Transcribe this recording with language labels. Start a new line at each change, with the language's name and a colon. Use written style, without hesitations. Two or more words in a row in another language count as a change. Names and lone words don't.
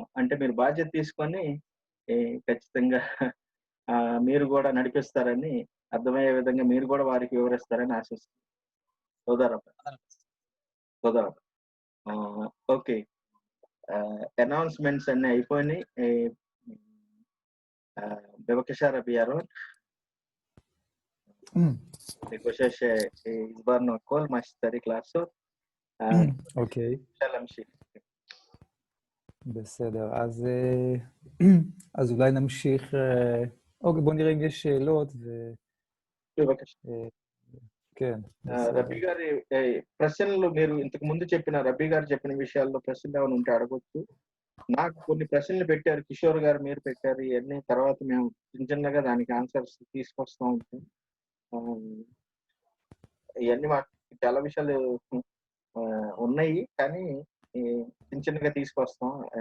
Telugu: అంటే మీరు బాధ్యత తీసుకొని ఖచ్చితంగా మీరు కూడా నడిపిస్తారని, అర్థమయ్యే విధంగా మీరు కూడా వారికి వివరిస్తారని ఆశిస్తున్నాం. సోదరా ఓకే, అనౌన్స్మెంట్స్ అన్ని అయిపోయినాయి.
Hebrew: בבקשה רבי ירון. Bevakasha izbarno kol mashtari klaso. אוקיי. להמשיך. בסדר, אז אולי נמשיך. אוקיי, בוא נראה אם יש שאלות. בבקשה. כן.
Telugu: రబ్బీ గారి ప్రశ్నలు మీరు ఇంతకు ముందు చెప్పిన రబ్బీ గారు చెప్పిన విషయాల్లో ప్రశ్నలు ఏమైనా ఉంటే అడగొచ్చు. నాకు కొన్ని ప్రశ్నలు పెట్టారు, కిషోర్ గారు మీరు పెట్టారు, ఇవన్నీ తర్వాత మేము చిన్నగా దానికి ఆన్సర్స్ తీసుకొస్తా ఉంటాం. ఇవన్నీ మాకు చాలా విషయాలు ఉన్నాయి కానీ చిన్నగా తీసుకొస్తాం.